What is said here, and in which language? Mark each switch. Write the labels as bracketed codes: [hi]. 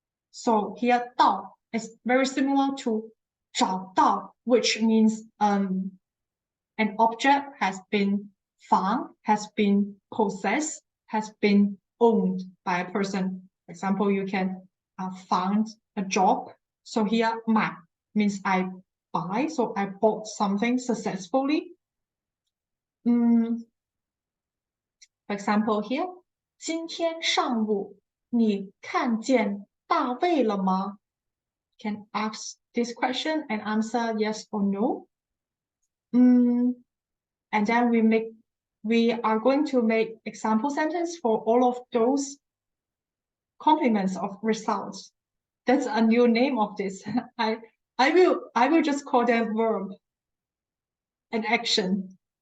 [en] So here 到 is very similar to 找到 which means an object has been found, has been possessed, has been owned by a person. For example, you can find a job. So here 买 means I buy. So I bought something successfully. For example, here [zh] 今天上午你看见大卫了吗? [en] Can ask this question and answer yes or no. And then we are going to make example sentence for all of those complements of results. That's a new name of this. I will just call them verb and action.